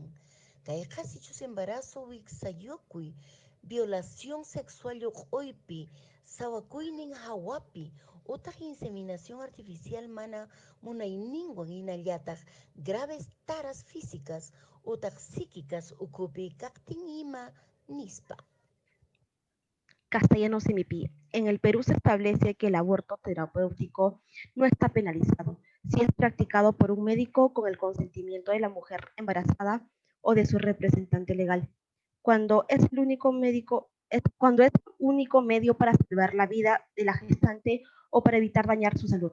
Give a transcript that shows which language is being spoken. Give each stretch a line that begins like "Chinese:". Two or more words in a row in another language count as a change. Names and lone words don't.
Quechua: Kayqa sichus embarazo wiksayukuy,
Spanish: violación sexual
Quechua: lluq'uypi, sawakuynin hawapi, utaq
Spanish: inseminación artificial
Quechua: mana munayninwan hinallataq
Spanish: graves taras físicas
Quechua: utaq psíquicas ukupi kaqtin ima nispa. Castellano Semipi.
Spanish: En el Perú se establece que el aborto terapéutico no está penalizado si es practicado por un médico con el consentimiento de la mujer embarazada o de su representante legal. Cuando es el único medio para salvar la vida de la gestante o para evitar dañar su salud.